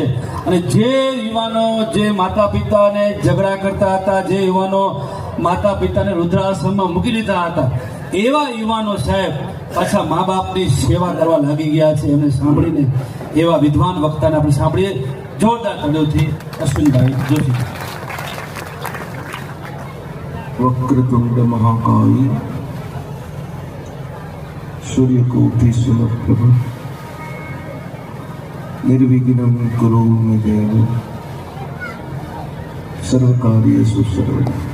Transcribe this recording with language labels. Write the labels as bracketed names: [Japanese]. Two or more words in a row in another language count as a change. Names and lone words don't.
[Gujarati] અને જે યુવાનો જે માતા પિતાને ઝઘડા કરતા હતા, જે યુવાનો માતા પિતાને વૃદ્ધાશ્રમમાં મૂકી દીધા હતા, એવા યુવાનો સાહેબ પાછા મા બાપની સેવા કરવા લાગી ગયા છે. એમને સાંભળીને એવા વિદ્વાન વક્તાને આપણે સાંભળીએ જોરદાર તાળીઓથી. અશ્વિનભાઈ જોશી. [Sanskrit] वक्रतुंड महाकाय सूर्यकोटि समप्रभ निर्विघ्नं कुरु मे देव सर्वकार्येषु सर्वदा.